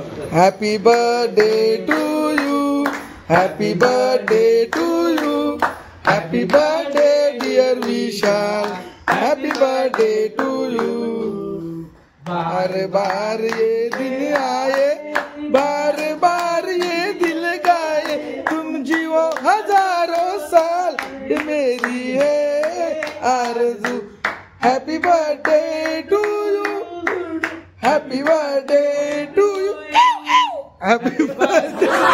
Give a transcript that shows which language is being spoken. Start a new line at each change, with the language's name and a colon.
English: Happy birthday to you, happy birthday to you, happy birthday dear Vishal, happy birthday to you.
Hindi: बार बार ये दिन आए, बार बार ये दिल गाए, तुम जीवो हजारों साल, ये मेरी है आरज़ू.
English: Happy birthday to you, happy birthday to you, happy birthday.